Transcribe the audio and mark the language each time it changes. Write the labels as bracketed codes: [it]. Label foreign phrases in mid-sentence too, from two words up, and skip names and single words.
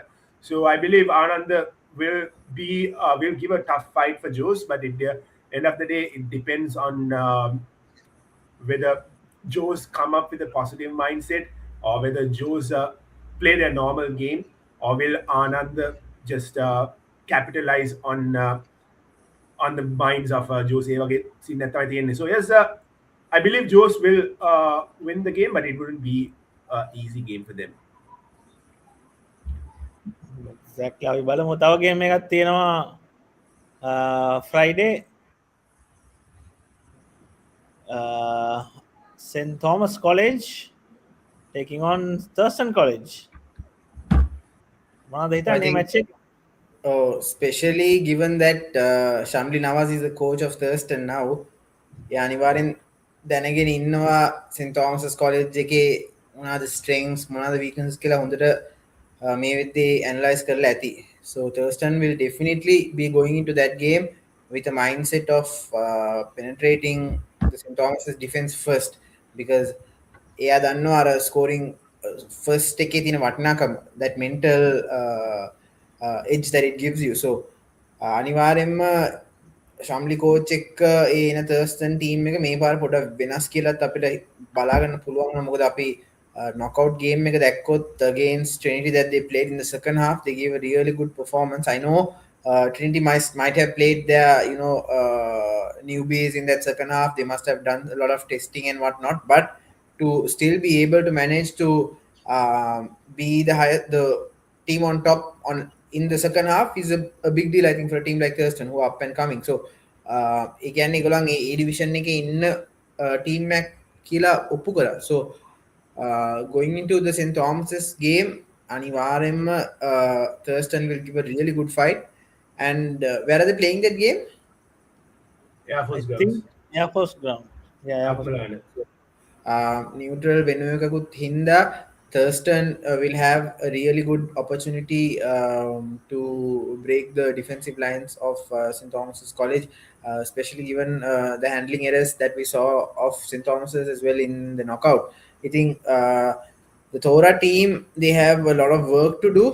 [en] So I believe Anand will give a tough fight for Joes, but at the end of the day, it depends on whether Joes come up with a positive mindset or whether Joes play their normal game or will Anand just capitalize on the minds of Joes. So yes, I believe Joes will win the game, but it wouldn't be an easy game for them. Exactly. [si] අපි බලමු තව ගේම් එකක් තියෙනවා Friday St. [en] Thomas College taking on Thurston College. [si] මොනවද හිතන්නේ match එක? [en] Oh, especially given that Shamli Nawaz is the coach of Thurston now. Yeah, [si] අනිවාර්යෙන් දැනගෙන ඉන්නවා St. Thomas College එකේ මොනවාද strengths මොනවාද weaknesses කියලා හොඳට මේ වෙද්දී analyze කරලා ඇති. [en] So Thurston will definitely be going into that game with a mindset of penetrating the St. Thomas's defense first because [si] එයා දන්නවා අර [en] scoring first [si] එකේ තියෙන වටිනාකම [en] that mental edge that it gives you. [si] So අනිවාර්යෙන්ම ශම්ලි කෝච් එක්ක ඒ එන Thurston team එක මේ පාර පොඩක් වෙනස් කියලාත් අපිට බලා ගන්න පුළුවන් වුණා. මොකද අපි [en] knockout game [si] එක දැක්කොත් [en] against Trinity that they played in the second half, they gave a really good performance. I know Trinity might have played their newbies in that second half. They must have done a lot of testing and whatnot, but to still be able to manage to be the team on top in the second half is a big deal, I think, for a team like Thurston who are up and coming. [si] So ඒ කියන්නේ ඒගොල්ලන් ඒ division එකේ ඉන්න team එකක් කියලා ඔප්පු කරා. [en] So going into the St. Thomas's game, අනිවාර්යෙන්ම Thurston will give a really good fight. And where are they playing that game? Air Force I think Air Force ground. Yeah, Air Force ground. Neutral venue [si] එකකුත් හින්දා [en] Thurston will have a really good opportunity to break the defensive lines of St. Thomas's College, especially given the handling errors that we saw of St. Thomas's as well in the knockout. I think the Thora team, they have a lot of work to do.